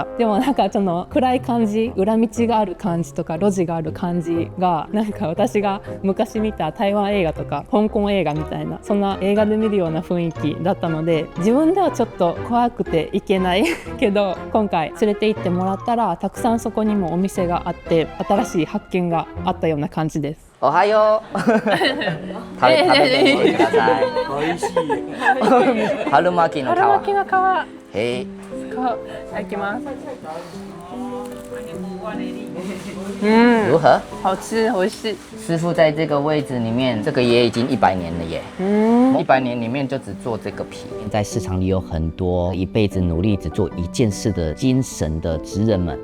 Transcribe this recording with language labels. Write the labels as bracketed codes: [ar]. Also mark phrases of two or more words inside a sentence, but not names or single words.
[ja] でもなんかその暗い感じ、裏道がある感じとか路地がある感じが、なんか私が昔見た台湾映画とか香港映画みたいな、そんな映画で見るような雰囲気だったので、自分ではちょっと怖くて行けないけど、今回連れて行ってもらったらたくさんそこにもお店があって、新しい発見があったような感じです。おはよう。食べてみてください。美味しい。春巻きの皮。春巻きの皮。へい。いただきます。 [zh] 如何？好吃，美味しい。师傅在这个位置里面，这个也已经100年了耶。100年里面就只做这个皮。在市场里有很多一辈子努力只做一件事的精神的职人们。